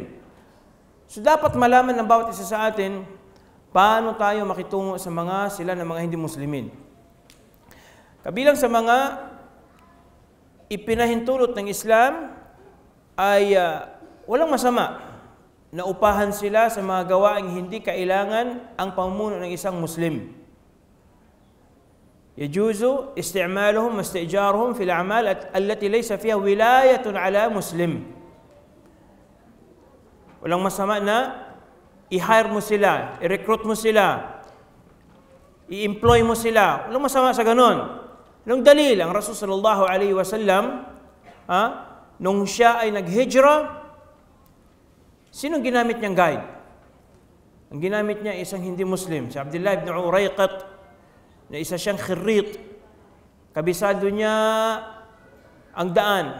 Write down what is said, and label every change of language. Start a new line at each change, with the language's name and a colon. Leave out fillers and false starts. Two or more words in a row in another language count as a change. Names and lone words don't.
Filipino: So dapat malaman ng bawat isa sa atin, paano tayo makitungo sa mga sila ng mga hindi Muslimin. Kabilang sa mga ipinahintulot ng Islam ay walang masama na upahan sila sa mga gawaing hindi kailangan ang pamumuno ng isang Muslim.
Arabic: يجوز استعمالهم واستئجارهم في الأعمال التي ليس فيها ولاية على مسلم.
Filipino: Walang masama na i-hire mo sila, i-recruit mo sila, i-employ mo sila. Walang masama sa ganon. Nung dalil, ang Rasul
Arabic: صلى الله عليه وسلم,
Filipino: nung siya ay naghijra, sinong ginamit niyang guide? Ang ginamit niya isang hindi Muslim, si Abdullah ibn Urayqat, na isa siyang khirrit. Kabisado niya ang daan.